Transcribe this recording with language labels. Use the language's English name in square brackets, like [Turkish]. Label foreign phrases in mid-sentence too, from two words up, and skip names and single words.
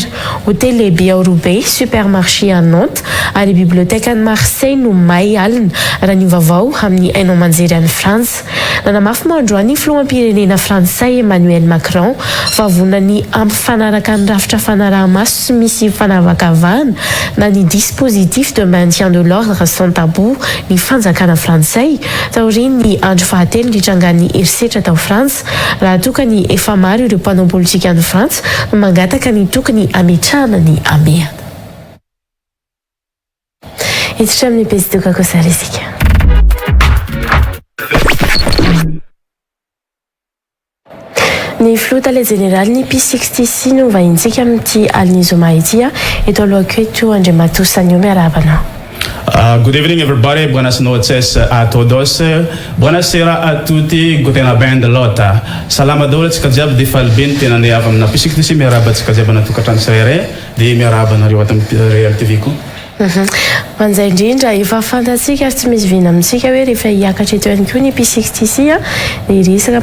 [Malagasy] Hôtel lehibe ao Roubaix, [French] supermarché à Nantes [Malagasy] ary biblioteka any Marseille no may alina raha ny vaovao amin'ny hainao manjery any Frantsa. Nanamafy mandroany filoham-pirenena Frantsay Emmanuel Macron fa vonany ampifanaraka ny rafitra fanaraha-maso sy misy fanavakavahana na ny [French] dispositif de maintien de l'ordre sans tabou [Malagasy] ny fanjakana Frantsay taoriny ny andro fahatelo nitrangan'ny herisetra tao Frantsa raha tokany efa maro ireo mpanao politika any Frantsa no mangataka ny tokony ametrahana ny amehana. Hiditra amin'ny pesidoka kosa resika. Ny flotale général ny P66 no vahintsika amin'ity alina zoma ity eto alohako eto Andriamatosanio miarabana. [English] Good evening, everybody. [Spanish] Buenas noches a todos. [Italian] Buonasera a tutti. [German] Guten Abend lota. [Malagasy] Salama dole tsika jiaby de falben tena ne avy amina P66 miaraba tsika jiaby anatokatrano tsirairay de miaraba anareo ato amin'ny Real TV ko. Manzay indrindra efa fantatsika ary tsy misy vina amintsika hoe rehefa hiakatra eto ihany koa ny P66 ny resaka